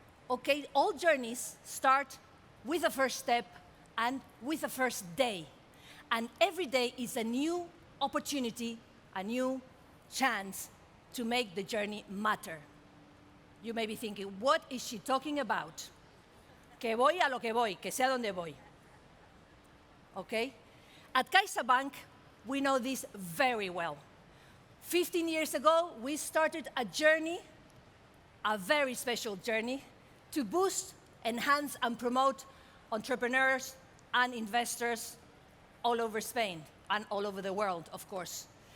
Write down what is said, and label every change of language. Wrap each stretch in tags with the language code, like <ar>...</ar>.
<en>Okay, all journeys start with a first step and with a first day. And every day is a new opportunity, a new chance to make the journey matter. You may be thinking, what is she talking about?</en> <es>Que voy a lo que voy, que sé a dónde voy.</es> <en>Okay? At CaixaBank, we know this very well. 15 years ago, we started a journey, a very special journey, to boost, enhance, and promote entrepreneurs and investors all over Spain and all over the world, of course.</en>